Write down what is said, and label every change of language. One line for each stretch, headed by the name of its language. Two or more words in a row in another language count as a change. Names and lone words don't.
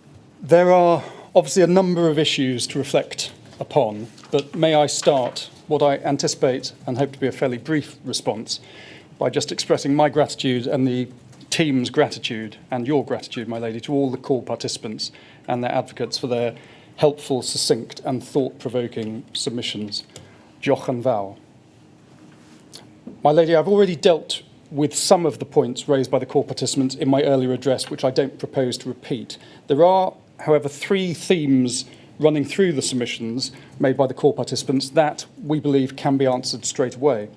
English: There are Obviously, a number of issues to reflect upon, but may I start what I anticipate and hope to be a fairly brief response by just expressing my gratitude and the team's gratitude and your gratitude, my lady, to all the call participants and their advocates for their helpful, succinct and thought-provoking submissions.
Welsh: Diolch yn fawr.
English: My lady, I've already dealt with some of the points raised by the call participants in my earlier address, which I don't propose to repeat. There are, however, three themes running through the submissions made by the call participants that we believe can be answered straight away.